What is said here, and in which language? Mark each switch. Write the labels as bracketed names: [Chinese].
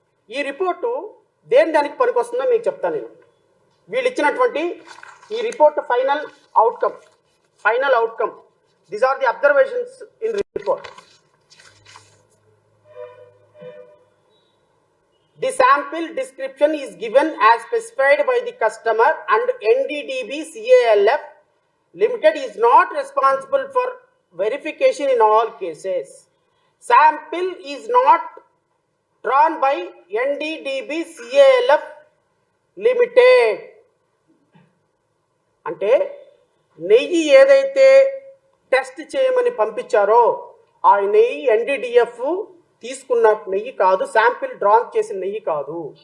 [Telugu] ఈ రిపోర్టు దానికి పనికొస్తుందో మీకు చెప్తాను నేను. వీళ్ళు ఇచ్చినటువంటి ఈ report final outcome [English] These are the observations in report. The sample description is given as specified by the customer and NDDB CALF Limited is not responsible for verification in all cases. Sample is not drawn by NDDB CALF Limited. [Telugu] అంటే నెయ్యి ఏదైతే test చేయమని పంపించారో ఆ నెయ్యి NDDF తీసుకున్న నెయ్యి కాదు, శాంపిల్ డ్రాన్ చేసిన నెయ్యి కాదు.